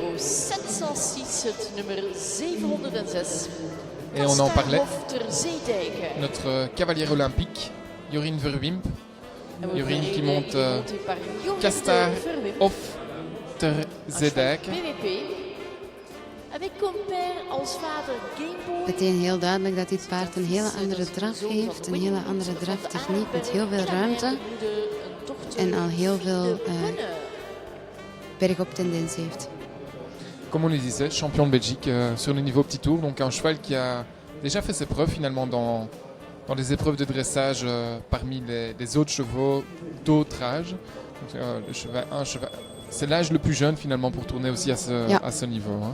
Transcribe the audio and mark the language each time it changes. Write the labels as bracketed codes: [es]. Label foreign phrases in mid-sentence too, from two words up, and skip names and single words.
[fr] numéro 706, [nl] het nummer 706. [fr] Et on en parlait. [nl] Zeedijken. [fr] Notre cavalière olympique, Jorien Verwimp. Jorien qui monte Kastar of ter Zeedijk. Avec comme père [nl] als vader [fr] Gameboy. [nl] Meteen heel duidelijk dat dit paard een hele andere draf heeft, een hele andere draftechniek met heel veel ruimte en al heel veel bergop tendens heeft. [fr] Comme on le disait, champion de Belgique sur le niveau petit tour, donc un cheval qui a déjà fait ses preuves finalement dans les épreuves de dressage parmi les autres chevaux d'autre âge. Donc, c'est l'âge le plus jeune finalement pour tourner aussi à ce niveau. Hein.